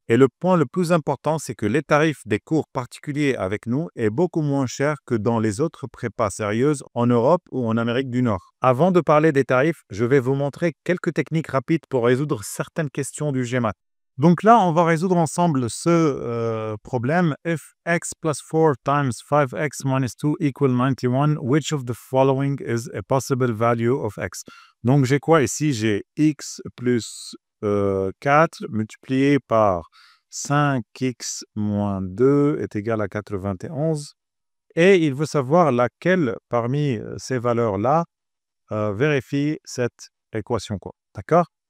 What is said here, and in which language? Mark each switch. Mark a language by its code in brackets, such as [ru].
[fr] Et le point le plus important, c'est que les tarifs des cours particuliers avec nous est beaucoup moins cher que dans les autres prépas sérieuses en Europe ou en Amérique du Nord. Avant de parler des tarifs, je vais vous montrer quelques techniques rapides pour résoudre certaines questions du GMAT. Donc là, on va résoudre ensemble ce problème. [en] If x plus 4 times 5x minus 2 equal 91, which of the following is a possible value of x? [fr] Donc j'ai quoi ici? J'ai x plus 4 multiplié par 5x moins 2 est égal à 91. Et il veut savoir laquelle parmi ces valeurs-là vérifie cette équation, quoi. D'accord?